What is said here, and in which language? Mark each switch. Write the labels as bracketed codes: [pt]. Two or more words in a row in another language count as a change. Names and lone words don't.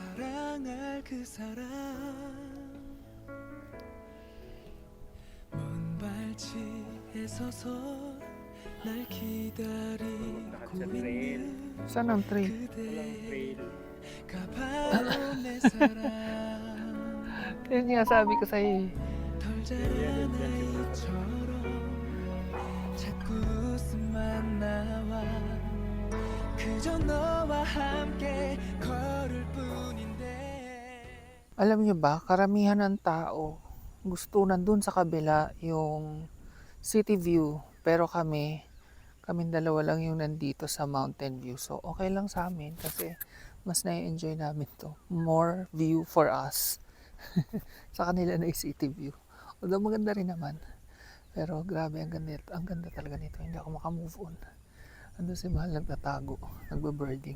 [tl] Saan ang trail? Walang trail. Yun nga sabi ko sa'yo eh. [ko] 그저 너와 함께 걸을 뿐인데. [tl] Alam niyo ba, karamihan ng tao gusto nandun sa kabila yung [en] city view, [tl] pero kaming dalawa lang yung nandito sa [en] mountain view. [tl] So, okay lang sa amin kasi mas na-enjoy namin to. [en] More view for us. [tl] Sa kanila na yung [en] city view. [tl] Although maganda rin naman. Pero grabe, ang ganda talaga nito. Hindi ako makamove on. Andun si Mahal nagtatago, nagbe-birding.